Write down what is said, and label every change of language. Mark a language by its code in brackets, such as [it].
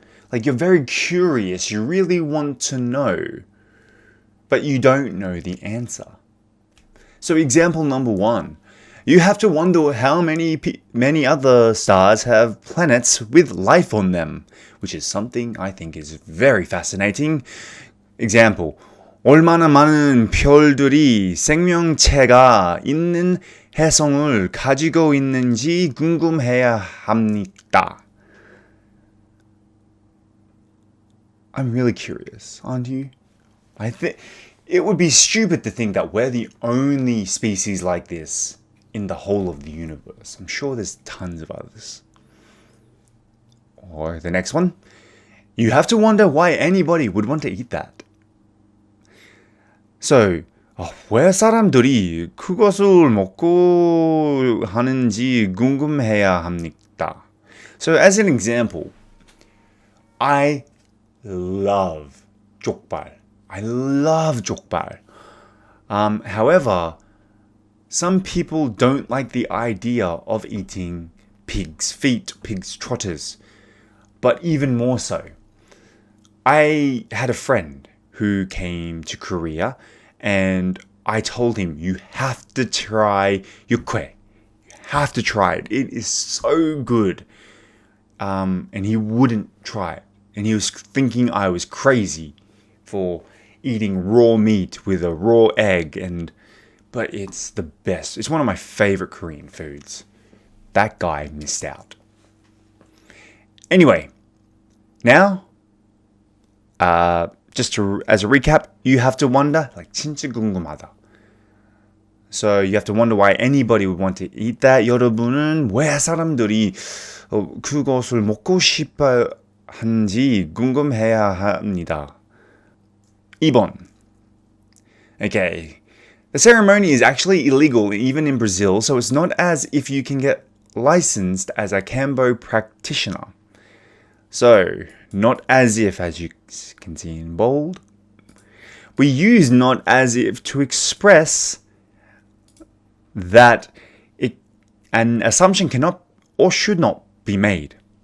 [en] Like you're very curious, you really want to know, but you don't know the answer. So example number 1, you have to wonder how many other stars have planets with life on them, which is something I think is very fascinating. Example, [ko] 얼마나 많은 별들이 생명체가 있는 해성을 가지고 있는지 궁금해야 합니다. [en] I'm really curious, aren't you? I think it would be stupid to think that we're the only species like this in the whole of the universe. I'm sure there's tons of others. Or the next one, you have to wonder why anybody would want to eat that. [ko] So, 왜 사람들이 그것을 먹고 하는지 궁금해야 합니다. [en] So as an example, I love 족발. I love 족발. However, some people don't like the idea of eating pig's feet, pig's trotters. But even more so, I had a friend who came to Korea and I told him, you have to try 육회. You have to try it. It is so good. And he wouldn't try it. And he was thinking I was crazy for eating raw meat with a raw egg. But it's the best. It's one of my favorite Korean foods. That guy missed out. Anyway, now, as a recap, you have to wonder, like [ko] 진짜 궁금하다. [en] So you have to wonder why anybody would want to eat that. [ko] 여러분은 왜 사람들이 그것을 먹고 싶어 한지 궁금해야 합니다. 2번. Okay. [en] The ceremony is actually illegal even in Brazil, so it's not as if you can get licensed as a Kambo practitioner. So, not as if, as you can see in bold. We use not as if to express that an assumption cannot or should not be made.